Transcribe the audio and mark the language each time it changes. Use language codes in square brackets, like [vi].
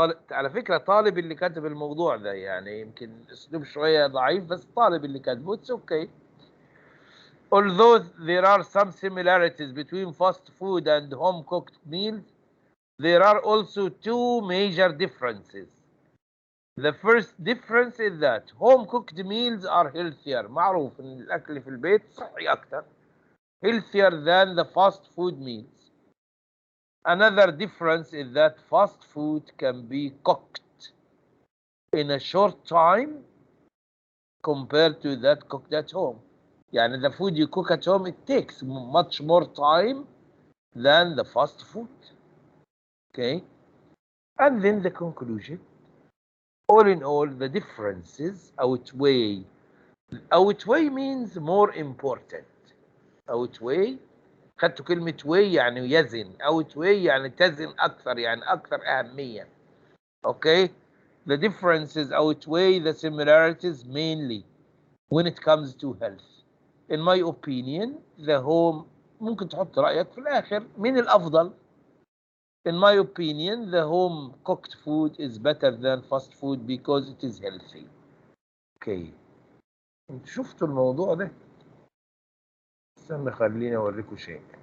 [ar] على فكرة طالب اللي كاتب الموضوع ده، يعني يمكن اسلوب شوية ضعيف بس طالب اللي كاتبه [en] it's okay. Although there are some similarities between fast food and home cooked meals, there are also two major differences. The first difference is that home cooked meals are healthier. [ar] معروف ان الاكل في البيت صحي اكتر. [en] Healthier than the fast food meals. Another difference is that fast food can be cooked in a short time compared to that cooked at home. يعني the food you cook at home, it takes much more time than the fast food. Okay? And then the conclusion. All in all, the differences outweigh. Outweigh means more important. [ar] Outweigh خدتوا كلمة weigh يعني يزن. outweigh يعني تزن أكثر، يعني أكثر أهمية. [en] Okay? The differences outweigh the similarities mainly when it comes to health. In my opinion, the home [ar] ممكن تحط رأيك في الآخر مين الأفضل. [en] In my opinion, the home cooked food is better than fast food because it is healthy. [ar] Okay. انتوا شفتوا الموضوع ده؟ استنى خليني اوريكم شيء.